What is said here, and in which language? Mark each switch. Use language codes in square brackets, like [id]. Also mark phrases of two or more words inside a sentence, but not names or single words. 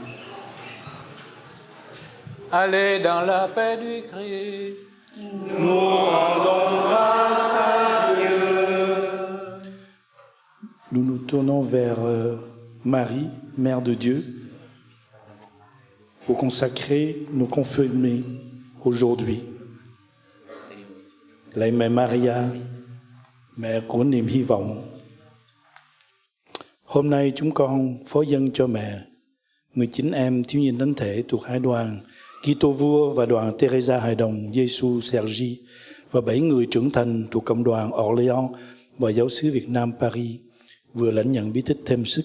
[fr] Allez dans la paix du Christ. Nous rendons grâce à Dieu. Nous nous tournons vers Marie, Mère de Dieu, pour consacrer nos confirmés aujourd'hui. [vi] Lạy mẹ Maria, mẹ của niềm hy vọng. Hôm nay chúng con phó dâng cho mẹ 19 em thiếu niên thánh thể thuộc hai đoàn Kitô Vua và đoàn Teresa Hài Đồng Giêsu Sergi và 7 người trưởng thành thuộc cộng đoàn Orléans và giáo xứ Việt Nam Paris vừa lãnh nhận bí tích thêm sức.